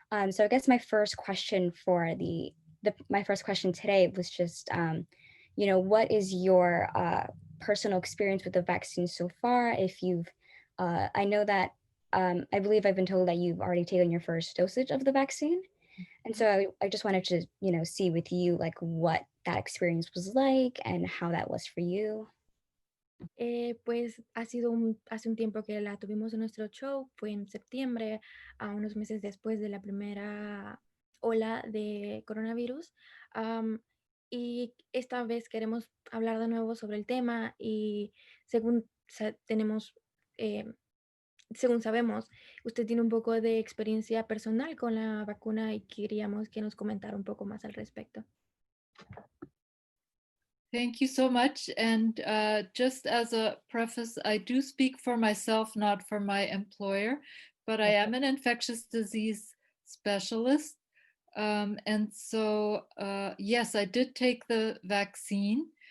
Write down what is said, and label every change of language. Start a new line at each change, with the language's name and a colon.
English: So I guess my first question for my first question today was just, what is your personal experience with the vaccine so far? If you've, I know that I believe I've been told that you've already taken your first dosage of the vaccine. And so I just wanted to, see with you like what that experience was like and how that was for you.
Spanish: Pues hace un tiempo que la tuvimos en nuestro show, fue en septiembre, a unos meses después de la primera ola de coronavirus. Y esta vez queremos hablar de nuevo sobre el tema y según sabemos, usted tiene un poco de experiencia personal con la vacuna y queríamos que nos comentara un poco más al respecto.
English: Thank you so much. And just as a preface, I do speak for myself, not for my employer, but I am an infectious disease specialist. And so, yes, I did take the vaccine.